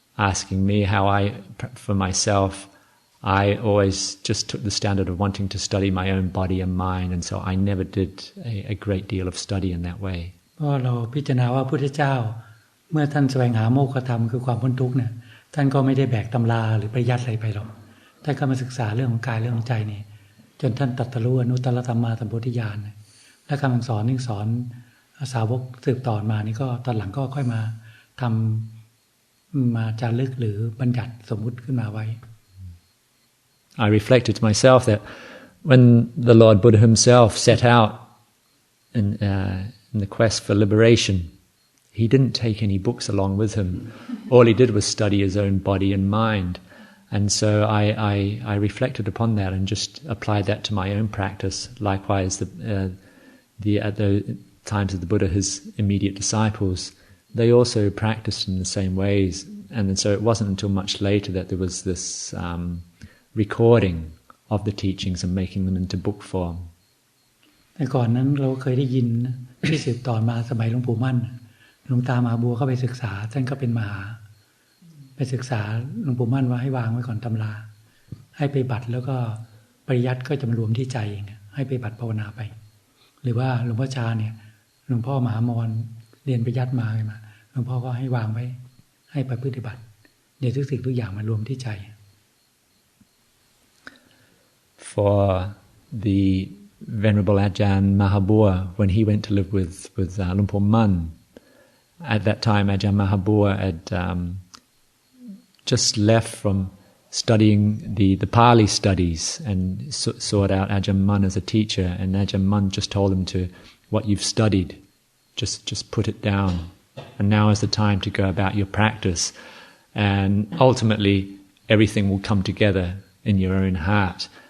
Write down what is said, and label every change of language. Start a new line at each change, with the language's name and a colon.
English: Asking me how for myself, I always just took the standard of wanting to study my own body and mind, and so I never did a great deal of study in that way.
Thai: เพราะเราพิจารณาว่าพระพุทธเจ้าเมื่อท่านแสวงหาโมกขธรรมคือความพ้นทุกข์เนี่ยท่านก็ไม่ได้แบกตำราหรือปริยัติอะไรไปหรอกท่านก็มาศึกษาเรื่องของกายเรื่องของใจนี่จนท่านตรัสรู้อนุตตรสัมมาสัมโพธิญาณและคำสอนที่สอนสาวกสืบต่อมานี่ก็ตอนหลังก็ค่อยมาทำมาจารึกหรือบัญญัติสมมุติขึ้นมาไว้
English: I reflected to myself that when the Lord Buddha himself set out in the quest for liberation, he didn't take any books along with him. All he did was study his own body and mind. And so I reflected upon that and just applied that to my own practice. Likewise, at the times of the Buddha, his immediate disciples, they also practiced in the same ways. And so it wasn't until much later that there was this recording of the teachings and making them into book form.
Thai: แต่ก่อนนั้นเราเคยได้ยินที่สืบต่อมาสมัยหลวงปู่มั่นหลวงตามหาบัวเข้าไปศึกษาท่านก็เป็นมหาไปศึกษาหลวงปู่มั่นว่าให้วางไว้ก่อนตำราให้ไปบัตรแล้วก็ปริยัติก็จะมารวมที่ใจเองให้ไปบัตรภาวนาไปหรือว่าหลวงพ่อชาเนี่ยหลวงพ่อมหามรเรียนปริยัติมาหลวงพ่อก็ให้วางไว้ให้ไปปฏิบัติเดี๋ยวทุกสิ่งทุกอย่างมารวมที่ใจ
English: For the Venerable Ajahn Mahabua, when he went to live with Luang Por Man, at that time Ajahn Mahabua had just left from studying the Pali studies and sought out Ajahn Mun as a teacher, and Ajahn Mun just told him to, what you've studied, just put it down, and now is the time to go about your practice, and ultimately everything will come together in your own heart.